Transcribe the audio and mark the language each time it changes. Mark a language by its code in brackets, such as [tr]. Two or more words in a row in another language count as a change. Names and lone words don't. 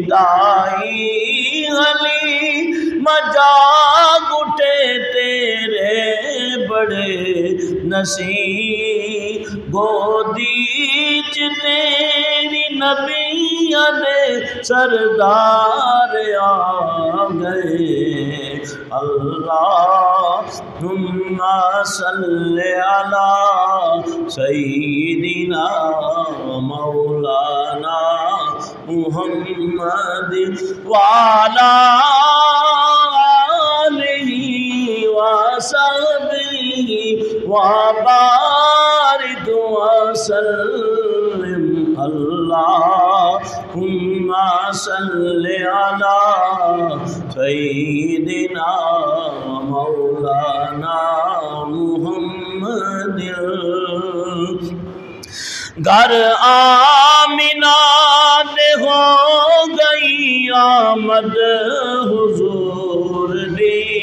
[pa] دائی حلیمہ جاگ اٹھے تیرے بڑے نصیب. گودی چ تیری نبیاں دے سردار آ گئے. [ar] اللہم صل علی سیدنا مولانا محمد وعلی وبارك وسلم اللهم صل على سيدنا مولانا محمد [pa] گھر آمنہ دے ہو گئی آمد حضور دی